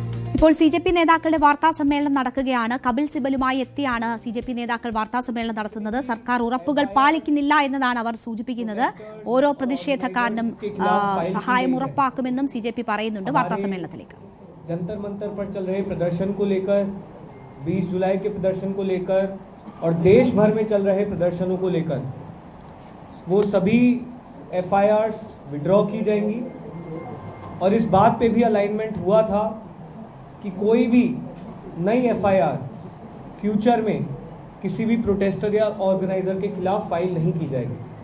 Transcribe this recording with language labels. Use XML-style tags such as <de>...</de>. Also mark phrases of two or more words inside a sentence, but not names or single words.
<ml>ഇപ്പോൾ CJP നേതാക്കളുടെ വാർത്താ സമ്മേളനം നടക്കുകയാണ്. കപിൽ സിബലുമായി എത്തിയാണ് CJP നേതാക്കൾ വാർത്താ സമ്മേളനം നടത്തുന്നത്. സർക്കാർ ഉറപ്പുകൾ പാലിക്കുന്നില്ല എന്നതാണ് അവർ സൂചിപ്പിക്കുന്നത്. ഓരോ പ്രതിഷേധക്കാരനും സഹായം ഉറപ്പാക്കുമെന്നും CJP പറയുന്നുണ്ട്. വാർത്താ സമ്മേളനത്തിലേക്ക്</ml> <hi>जंतर मंतर पर चल रहे प्रदर्शन को लेकर, 20 जुलाई के प्रदर्शन को लेकर और देश भर में चल रहे प्रदर्शनों को लेकर वो सभी</hi> <en>FIRs withdraw</en> <hi>की जाएंगी और इस बात पे भी अलाइनमेंट हुआ था कि कोई भी नई FIR फ्यूचर में किसी भी प्रोटेस्टर या ऑर्गेनाइजर के खिलाफ फाइल नहीं की जाएगी।</hi>